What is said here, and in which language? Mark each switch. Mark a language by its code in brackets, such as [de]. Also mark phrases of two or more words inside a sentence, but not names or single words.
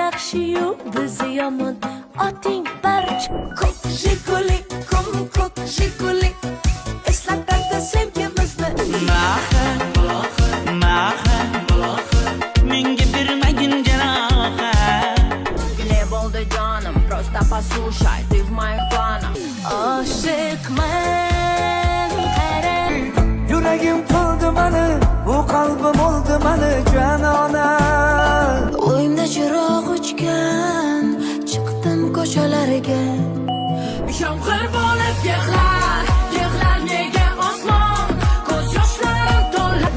[uz] yaxshi-yu bizi yomon. Oting barcha Ko'k jiguli, ko'k jiguli, eslatadi sevgi bizni. Maha, menga bermagin jarohat. Gile bo'ldi jonim, [ru] просто послушай, ты в моих планах. [uz] oshiqman qara. Yuragim to'ldi mani, bu qalbim oldi mani janona. O'yimda chiroq o'chgan, chiqdim ko'chalarga. Yomg'ir bo'lib yig'lar nega osmon, ko'z yoshlarim to'lib.